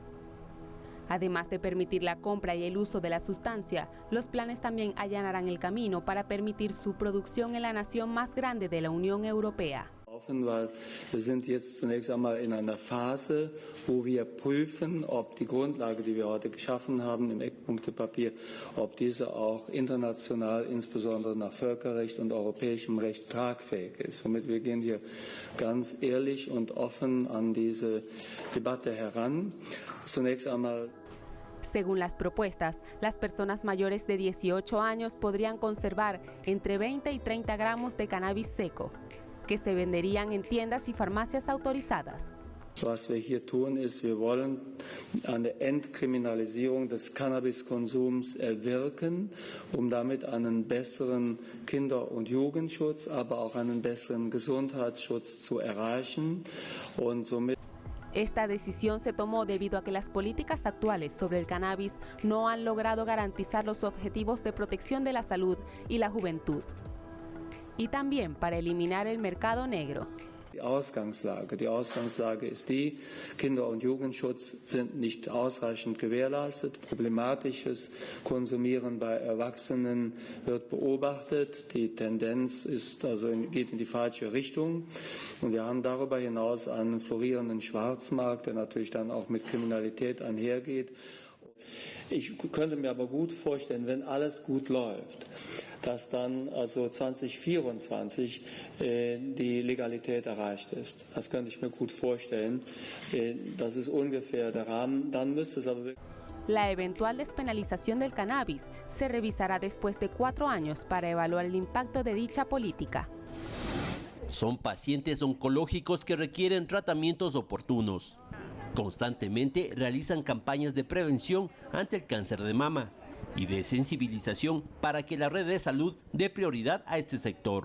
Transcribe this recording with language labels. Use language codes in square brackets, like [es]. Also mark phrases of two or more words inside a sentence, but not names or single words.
[es] Además de permitir la compra y el uso de la sustancia, los planes también allanarán el camino para permitir su producción en la nación más grande de la Unión Europea. [de] Weil wir sind jetzt zunächst einmal in einer Phase, wo wir prüfen, ob die Grundlage, die wir heute geschaffen haben im Eckpunktepapier, ob diese auch international, insbesondere nach Völkerrecht und europäischem Recht, tragfähig ist. Somit wir gehen hier ganz ehrlich und offen an diese Debatte heran. Zunächst einmal. [es] Según las propuestas, las personas mayores de 18 años podrían conservar entre 20 y 30 gramos de cannabis seco, que se venderían en tiendas y farmacias autorizadas. [de] Was wir hier tun, ist, wir wollen eine Entkriminalisierung des Cannabiskonsums erwirken, damit einen besseren Kinder- und Jugendschutz, aber auch einen besseren Gesundheitsschutz zu erreichen und somit. [es] Esta decisión se tomó debido a que las políticas actuales sobre el cannabis no han logrado garantizar los objetivos de protección de la salud y la juventud, y también para eliminar el mercado negro. [de] Die Ausgangslage ist die, Kinder- und Jugendschutz sind nicht ausreichend gewährleistet. Problematisches Konsumieren bei Erwachsenen wird beobachtet. Die Tendenz geht in die falsche Richtung. Und wir haben darüber hinaus einen florierenden Schwarzmarkt, der natürlich dann auch mit Kriminalität einhergeht. Ich könnte mir aber gut vorstellen, wenn alles gut läuft, dass dann 2024 die Legalität erreicht ist. Das könnte ich mir gut vorstellen. Das ist ungefähr der Rahmen. Dann müsste es aber wirklich. [es] La eventual despenalización del cannabis se revisará después de 4 años para evaluar el impacto de dicha política. Son pacientes oncológicos que requieren tratamientos oportunos. Constantemente realizan campañas de prevención ante el cáncer de mama y de sensibilización para que la red de salud dé prioridad a este sector.